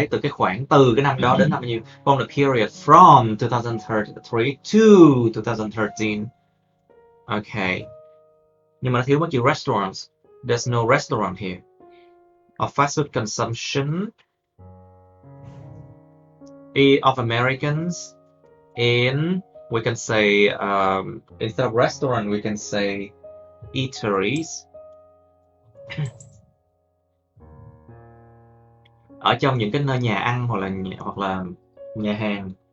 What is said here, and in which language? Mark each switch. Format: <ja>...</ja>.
<vi>cái khoảng từ cái năm đó đến năm bao nhiêu.</vi> <en>From the period from 2003 to 2013.</en> <vi>Okay. Nhưng mà nó thiếu mất chữ restaurants.</vi> <en>There's no restaurant here. Of fast food consumption of Americans in, we can say, instead of restaurant, we can say eateries.</en> <vi>Ở trong những cái nơi nhà ăn hoặc là nhà hàng.</vi>